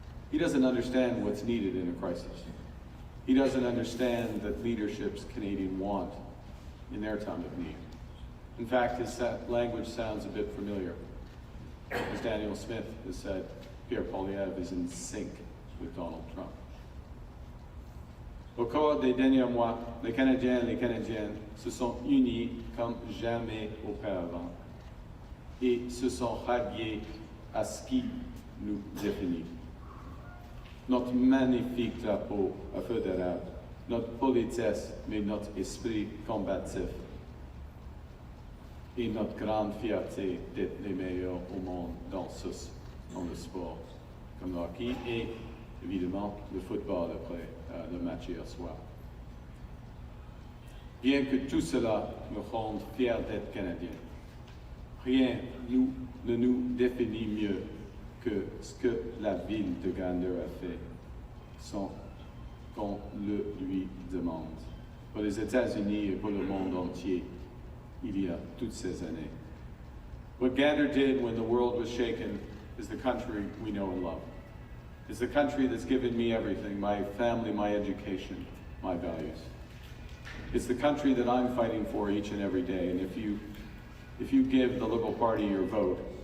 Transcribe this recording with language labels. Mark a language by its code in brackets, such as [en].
[en] He doesn't understand what's needed in a crisis. He doesn't understand that leaderships Canadians want in their time of need. In fact, his language sounds a bit familiar. As Daniel Smith has said, Pierre Poilievre is in sync with Donald Trump. [fr] Au cours des derniers mois, les Canadiens et les Canadiennes se sont unis comme jamais auparavant et se sont ralliés à ce qui nous définit. Notre magnifique drapeau à feu d'érable, notre politesse, mais notre esprit combatif et notre grande fierté d'être les meilleurs au monde dans le sport, comme le hockey et évidemment le football après le match hier soir. Bien que tout cela me rende fier d'être Canadien, rien ne nous définit mieux que ce que la ville de Gander a fait sans qu'on le lui demande. Pour les États-Unis et pour le monde entier, il y a toutes ces années. [en] What Gander did when the world was shaken is the country we know and love. It's the country that's given me everything, my family, my education, my values. It's the country that I'm fighting for each and every day, and if you give the Liberal Party your vote,